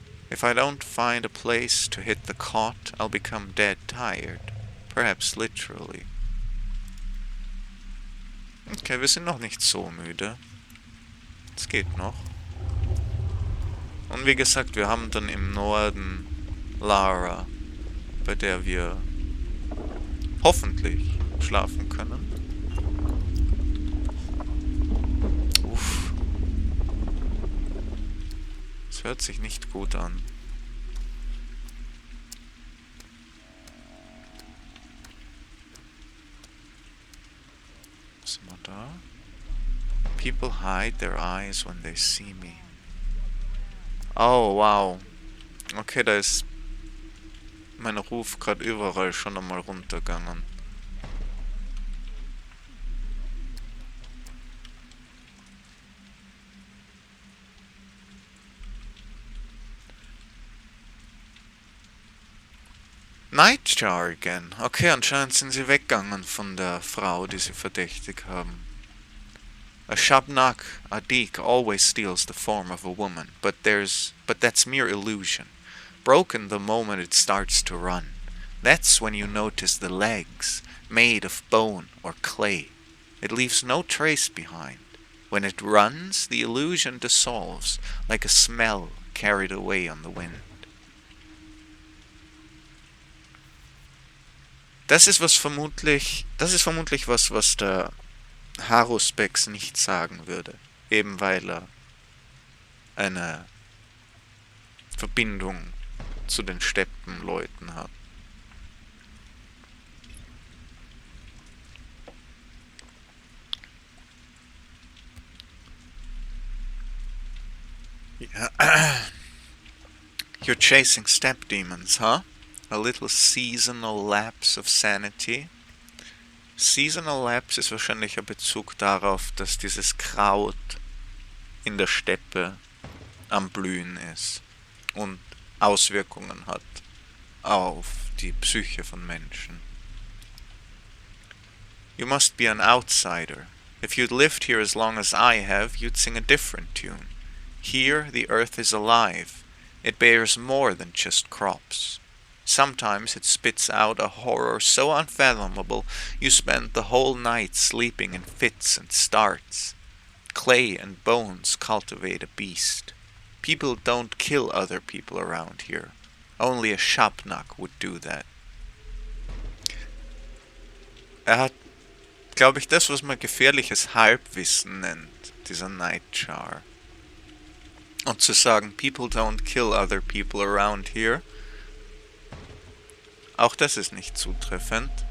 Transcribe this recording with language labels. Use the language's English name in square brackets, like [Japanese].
[English] If I don't find a place to hit the cot, I'll become dead tired. Perhaps literally. [German] Okay, wir sind noch nicht so müde. Es geht noch. Und wie gesagt, wir haben dann im Norden Lara, bei der wir hoffentlich schlafen können. Uff. Das hört sich nicht gut an. Was sind wir da? [English] People hide their eyes when they see me. Oh, wow. [German] Okay, da ist mein Ruf gerade überall schon einmal runtergegangen. Nightjar again. Okay, anscheinend sind sie weggegangen von der Frau, die sie verdächtig haben. [English] A shabnak, a dik, always steals the form of a woman, but that's mere illusion. Broken the moment it starts to run. That's when you notice the legs, made of bone or clay. It leaves no trace behind. When it runs, the illusion dissolves, like a smell carried away on the wind. [German] Das ist vermutlich was der Haruspex nicht sagen würde. Eben weil er eine Verbindung zu den Steppenleuten hat. Yeah. [English] You're chasing step demons, huh? A little seasonal lapse of sanity. Seasonal lapse [German] ist wahrscheinlich ein Bezug darauf, dass dieses Kraut in der Steppe am Blühen ist und Auswirkungen hat auf die Psyche von Menschen. [English] You must be an outsider. If you'd lived here as long as I have, you'd sing a different tune. Here the earth is alive. It bears more than just crops. Sometimes it spits out a horror so unfathomable you spend the whole night sleeping in fits and starts. Clay and bones cultivate a beast. People don't kill other people around here. Only a Shabnak would do that. [German] Hat, glaube ich, das, was man gefährliches Halbwissen nennt, dieser Nightjar. Und zu sagen, [English] people don't kill other people around here, [German] auch das ist nicht zutreffend.